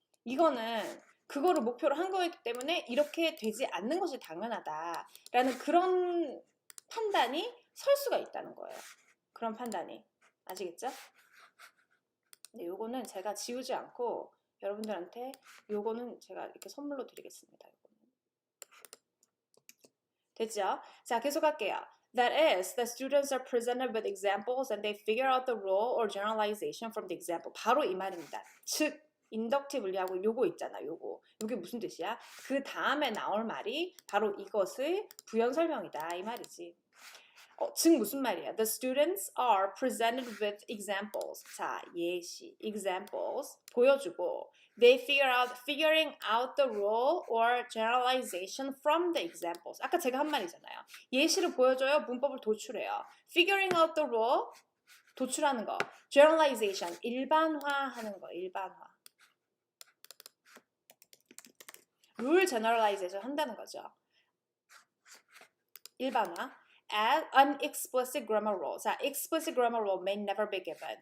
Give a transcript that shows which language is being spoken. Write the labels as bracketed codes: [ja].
[ko] 이거는 그거를 목표로 한 거였기 때문에 이렇게 되지 않는 것이 당연하다. 라는 그런 판단이 설 수가 있다는 거예요. 그런 판단이. 아시겠죠? 네, 요거는 제가 지우지 않고 여러분들한테 요거는 제가 이렇게 선물로 드리겠습니다. 요거는. 됐죠? 자, 계속할게요. [en] That is, the students are presented with examples and they figure out the rule or generalization from the example. [ko] 바로 이 말입니다. 즉, 인덕티블리하고 요거 있잖아, 요거. 요게 무슨 뜻이야? 그 다음에 나올 말이 바로 이것의 부연 설명이다, 이 말이지. 즉 무슨 말이야? [en] The students are presented with examples. [ko] 자, 예시, [en] examples [ko] 보여주고 [en] figuring out the rule or generalization from the examples. [ko] 아까 제가 한 말이잖아요. 예시를 보여줘요. 문법을 도출해요. [en] Figuring out the rule [ko] 도출하는 거. Generalization 일반화하는 거. 일반화. 룰 generalization 한다는 거죠. 일반화. [en] Add an explicit grammar rule. 자, explicit grammar rule may never be given.